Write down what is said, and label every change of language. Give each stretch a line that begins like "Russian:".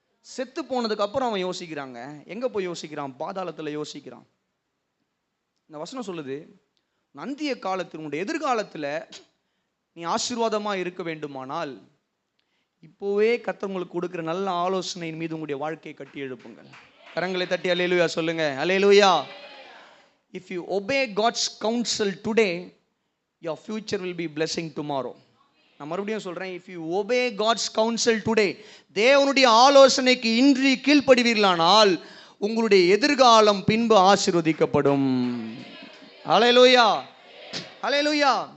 Tamil: செத்து போனதுக்கு அப்புறம் அவன் யோசிக்கிறாங்க. எங்க போய் யோசிக்கிறான்? பாதாளத்துல யோசிக்கிறான். இந்த வசனம் சொல்லுது, அந்திய காலத்தில், உன்னுடைய எதிர்காலத்துல நீ ஆசீர்வாதமா இருக்க வேண்டுமானால் இப்போவே கர்த்தர் உங்களுக்கு கொடுக்கிற நல்ல ஆலோசனையின் மீது உங்களுடைய வாழ்க்கையை கட்டி எழுப்புங்கள். கரங்களை தட்டி அல்லேலூயா சொல்லுங்க. அல்லேலூயா.
English: If you obey God's counsel today, your future will be blessing tomorrow.
Tamil: நான் மறுபடியும் சொல்றேன்,
English: if you obey God's counsel today,
Tamil: தேவனுடைய ஆலோசனைக்கு இன்றி கீழ்ப்படிவீர்களானால் உங்களுடைய எதிர்காலம் பின்பு ஆசீர்வதிக்கப்படும். அல்லேலூயா. அல்லேலூயா.